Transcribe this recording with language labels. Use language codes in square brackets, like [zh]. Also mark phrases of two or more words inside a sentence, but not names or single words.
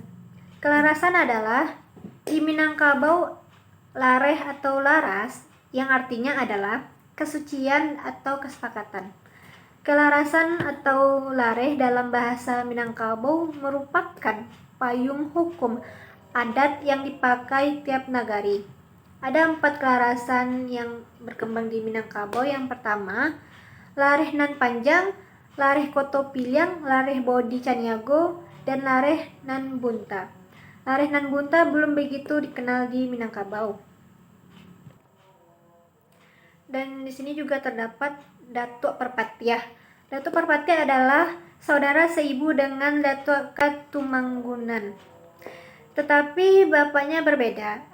[id] Kelarasan adalah di Minangkabau lareh atau laras yang artinya adalah kesucian atau kesepakatan. Kelarasan atau lareh dalam bahasa Minangkabau merupakan payung hukum adat yang dipakai tiap nagari. Ada 4 kelarasan yang berkembang di Minangkabau. Yang pertama, lareh nan panjang, lareh Koto Piliang, lareh Bodi Caniago, dan lareh nan bunta. Lareh nan bunta belum begitu dikenal di Minangkabau. Dan di sini juga terdapat Datuk Perpatiah. Datuk Perpatiah adalah saudara seibu dengan Datuk Katumanggunan. Tetapi bapaknya berbeda.